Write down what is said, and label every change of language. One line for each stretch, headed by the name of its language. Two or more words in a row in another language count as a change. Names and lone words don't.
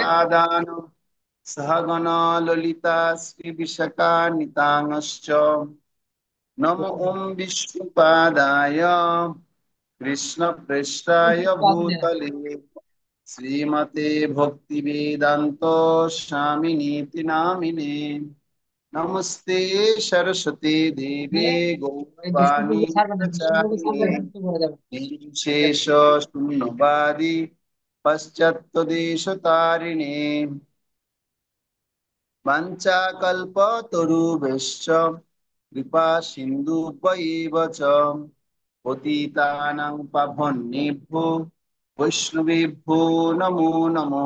Sanskrit: श्रीराधाकृष्णपादान् सहगना ललिता श्रीविशाखान्वितांश्च नमो ॐ विष्णुपादाय कृष्णप्रेष्ठाय भूतले श्रीमते भक्तिवेदान्त स्वामिनीति नामिने। नमस्ते सरस्वती देवे
Bangla: এই বিষ্ণুপুর
Sanskrit: गौरवाणी
Bangla: ছাড়বে না, বিষ্ণুপুর ছাড়লে
Sanskrit: प्रचारिणे
Bangla: মুক্ত করে যাবে।
Sanskrit: निर्विशेष शून्यवादी पश्चात्तदेशतारिणे वाञ्छाकल्पतरुभ्यश्च कृपा सिन्धुभ्यैव च पतितानां पावनेभ्यो वैष्णवेभ्यो नमो नमः।